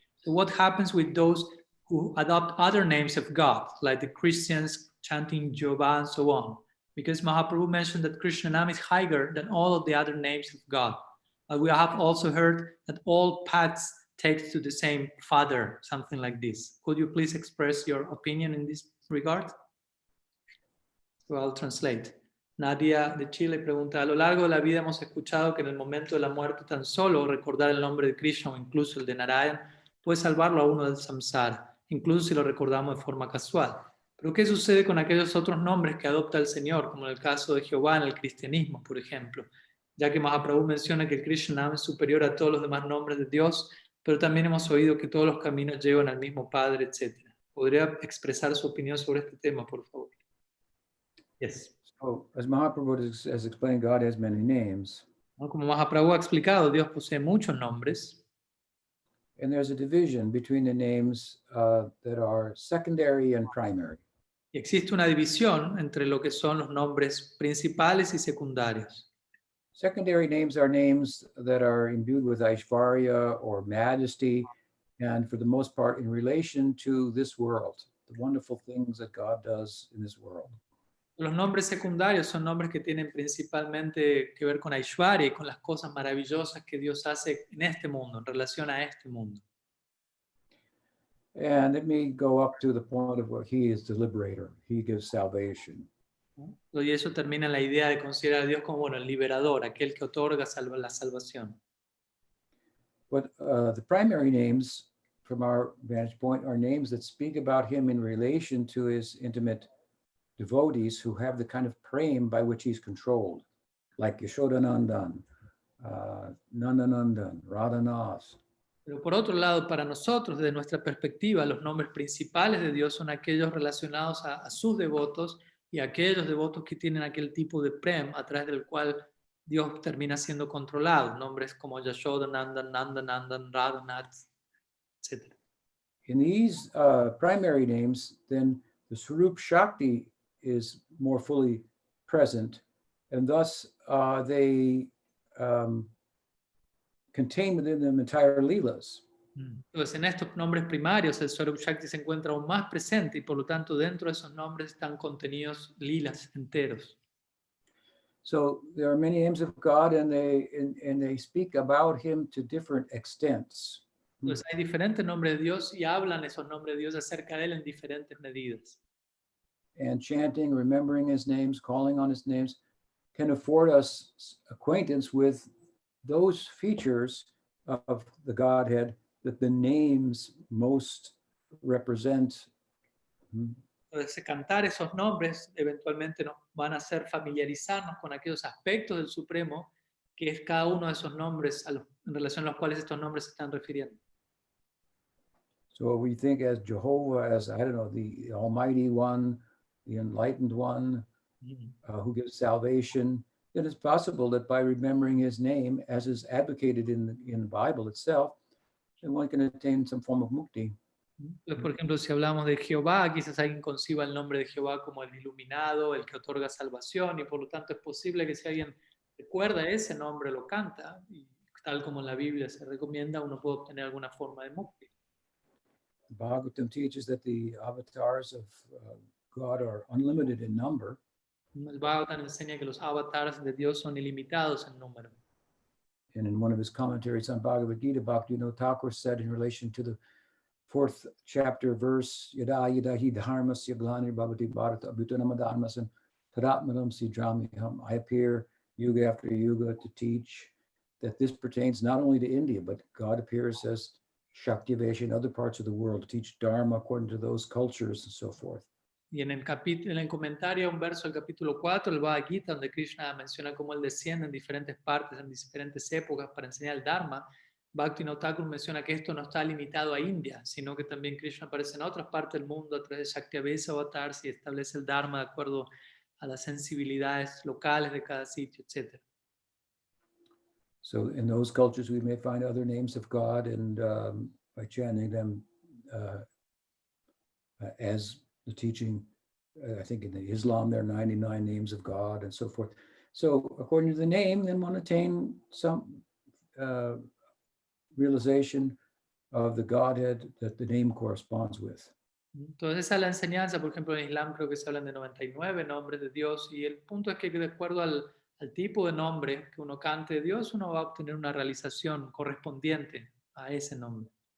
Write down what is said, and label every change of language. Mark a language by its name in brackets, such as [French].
[English] So what happens with those who adopt other names of God, like the Christians chanting Jehovah and so on? Because Mahaprabhu mentioned that Krishna Nam is higher than all of the other names of God. We have also heard that all paths take to the same Father, something like this. Could you please express your opinion in this regard? So I'll translate. [Spanish] Nadia de Chile pregunta, a lo largo de la vida hemos escuchado que en el momento de la muerte tan solo recordar el nombre de Krishna o incluso el de Narayan puede salvarlo a uno del samsara, incluso si lo recordamos de forma casual. Pero ¿qué sucede con aquellos otros nombres que adopta el Señor, como en el caso de Jehová en el cristianismo, por ejemplo? Ya que Mahaprabhu menciona que el Krishna Nam es superior a todos los demás nombres de Dios, pero también hemos oído que todos los caminos llevan al mismo Padre, etc. ¿Podría expresar su opinión sobre este tema, por favor? [English] Yes. So, as Mahaprabhu has explained, God has many names. [Spanish] Como Mahaprabhu ha explicado, Dios posee muchos nombres. [English] And there's a division between the names that are secondary and primary. [Spanish] Y existe una división entre lo que son los nombres principales y secundarios. [English] Secondary names are names that are imbued with Aishvarya or majesty, and for the most part in relation to this world, the wonderful things that God does in this world. [Spanish] Los nombres secundarios son nombres que tienen principalmente que ver con Aishwarya y con las cosas maravillosas que Dios hace en este mundo, en relación a este mundo. [English] And it may go up to the point of where he is the liberator. He gives salvation. [Spanish] ¿No? Y eso termina en la idea de considerar a Dios como el liberador, aquel que otorga la salvación. [English] But the primary names, from our vantage point, are names that speak about him in relation to his intimate devotees who have the kind of prema by which he's controlled, like Yashodanandan, Nandanandan, Radhanath. [Spanish] Pero por otro lado, para nosotros, desde nuestra perspectiva, los nombres principales de Dios son aquellos relacionados a sus devotos y aquellos devotos que tienen aquel tipo de prem a través del cual Dios termina siendo controlado. Nombres como Yashoda, Nandan, Nandanandan, Radhanath, etc. [English] In these primary names, then the Swarup Shakti is more fully present, and thus they contain within them entire Leelas. [Spanish] Entonces, en estos nombres primarios, el Swarup Shakti se encuentra aún más presente y por lo tanto, dentro de esos nombres están contenidos lilas enteros. [English] So there are many names of God, and they speak about him to different extents. [Spanish] Entonces, hay diferentes nombres de Dios y hablan esos nombres de Dios acerca de él en diferentes medidas. [English] And chanting, remembering his names, calling on his names can afford us acquaintance with those features of the Godhead that the names most represent. [Spanish] Entonces, cantar esos nombres eventualmente nos van a hacer familiarizarnos con aquellos aspectos del Supremo que es cada uno de esos nombres en relación a los cuales estos nombres se están refiriendo. [English] So we think as Jehovah, as, I don't know, the Almighty One, the Enlightened One, who gives salvation, it is possible that by remembering his name, as is advocated in the Bible itself, then one can attain some form of mukti. [Spanish] Entonces, por ejemplo, si hablamos de Jehová, quizás alguien conciba el nombre de Jehová como el iluminado, el que otorga salvación, y por lo tanto es posible que si alguien recuerda ese nombre, lo canta, y tal como en la Biblia se recomienda, uno puede obtener alguna forma de mukti. [English] Bhagavatam teaches that the avatars of God are unlimited in number. [Spanish] El Bhagavatam enseña que los avatars de Dios son ilimitados en número. [English] And in one of his commentaries on Bhagavad Gita, Bhaktivinoda Thakur said in relation to the 4th chapter verse, [Sanskrit] Yada yada hi dharmasya glani bhavati bharata abhutanamadarmasam tadatmadam sidramiham. [English] I appear yuga after yuga to teach that this pertains not only to India, but God appears as Shaktivesha in other parts of the world to teach Dharma according to those cultures and so forth. [Spanish] Y en el comentario a un verso del capítulo 4, el Bhagavad Gita, donde Krishna menciona cómo él desciende en diferentes partes, en diferentes épocas para enseñar el Dharma, Bhaktivinoda Thakur menciona que esto no está limitado a India, sino que también Krishna aparece en otras partes del mundo a través de Shaktiavesa avatars y establece el Dharma de acuerdo a las sensibilidades locales de cada sitio, etc. [English] So in those cultures, we may find other names of God, and by chanting them as the teaching, I think in the Islam, there are 99 names of God and so forth. So according to the name, then one attain some realization of the Godhead that the name corresponds with. [Spanish] Entonces esa es la enseñanza, por ejemplo en Islam creo que se hablan de 99 nombres de Dios y el punto es que de acuerdo al tipo de nombre que uno cante de Dios, uno va a obtener una realización correspondiente a ese nombre.